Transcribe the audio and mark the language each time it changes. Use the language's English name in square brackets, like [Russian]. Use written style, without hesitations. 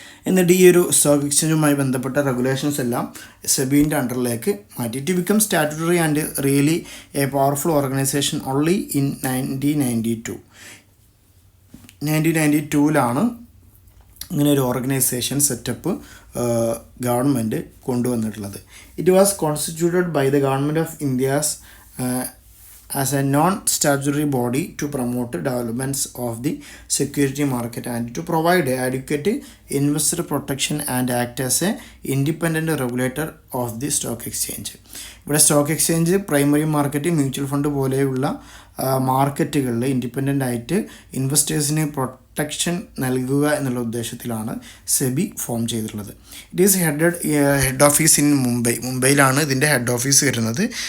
[Malayalam] എന്നിട്ട് ഈ ഒരു സ്റ്റോക്ക് എക്സ്ചേഞ്ചുമായി ബന്ധപ്പെട്ട റെഗുലേഷൻസ് എല്ലാം SEBIൻ്റെ അണ്ടറിലേക്ക് മാറ്റി. [English] It become statutory and really a powerful organisation only in 1992. 1992 [Malayalam] ഇങ്ങനെ ഒരു ഓർഗനൈസേഷൻ സെറ്റപ്പ് ഗവൺമെൻറ് കൊണ്ടുവന്നിട്ടുള്ളത്. [English] It was constituted by the government of India's as a non-statutory body to promote developments of the security market and to provide adequate investor protection and act as a independent regulator of the stock exchange. [Malayalam] ഇവിടെ stock exchange, primary market, mutual fund പോലെയുള്ള മാർക്കറ്റുകളിൽ independent ആയിട്ട് ഇൻവെസ്റ്റേഴ്സിന് protection നൽകുക എന്നുള്ള ഉദ്ദേശത്തിലാണ് SEBI form ചെയ്തിട്ടുള്ളത്. [English] it is head office in [Malayalam] മുംബൈയിലാണ് ഇതിൻ്റെ head office വരുന്നത്.